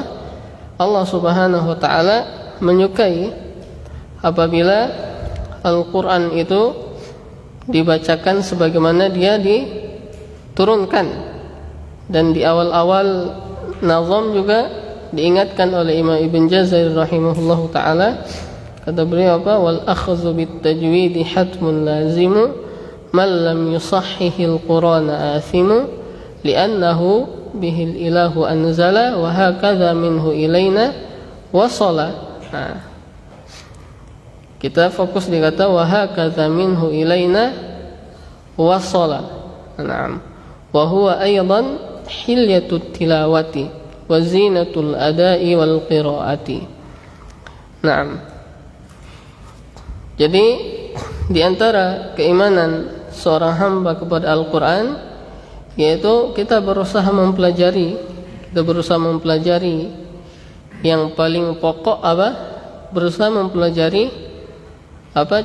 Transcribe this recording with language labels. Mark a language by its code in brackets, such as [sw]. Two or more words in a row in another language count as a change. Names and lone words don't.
[id] Allah [ar] سبحانه وتعالى [id] menyukai apabila Al-Quran itu dibacakan sebagaimana dia diturunkan. Dan di awal-awal nazam juga diingatkan oleh Imam Ibn Jazair [ar] رحمه الله تعالى, [id] kata beliau apa? [ar] والأخذ بالتجويد حتم لازم من لم يصحح القرآن آثم لأنه به الإله أنزلا وهكذا منه إلينا وصلا. [id] Nah, kita fokus di kata [ar] وهكذا منه إلينا وصلا. [id] Naam. [ar] وهو أيضا حلية التلاوة وزينة الأداء والقراءة. Naam. [id] Jadi di antara keimanan seorang hamba kepada Al-Qur'an yaitu kita berusaha mempelajari yang paling pokok apa? Berusaha mempelajari apa?